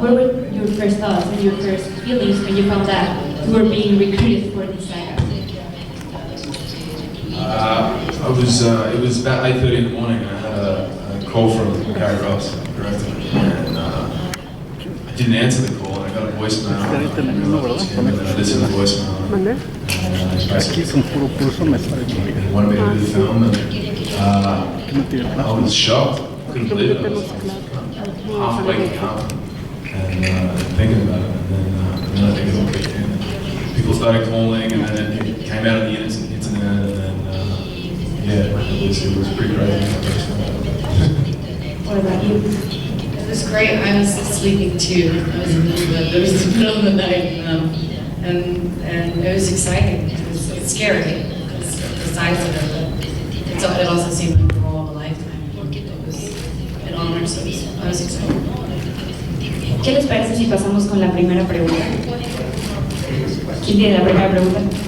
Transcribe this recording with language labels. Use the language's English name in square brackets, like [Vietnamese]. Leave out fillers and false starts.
[English] What were your first thoughts and your first feelings when you found out you were being recruited for this saga? It was about 8:30 in the morning. I had a call from Gary Ross, the director, and I didn't answer the call. And I got a voicemail. And then I listened to the voicemail. [Spanish] Aquí son puro pulso, me sale muy bien. [English] He wanted me to do the film, and I was shocked. Couldn't believe it. I was half waking up and thinking about it, and then I think it all kicked in. People started calling, and then it came out on the internet, and then yeah, it was pretty crazy. What about you? It was great. I was sleeping too. I was in the middle of it. It was the middle of the night, and it was exciting. It's scary because of the size of it, but it also seemed like the role of a lifetime. It was an honor, so I was excited. [Spanish] ¿Qué les parece si pasamos con la primera pregunta? ¿Quién tiene la primera pregunta?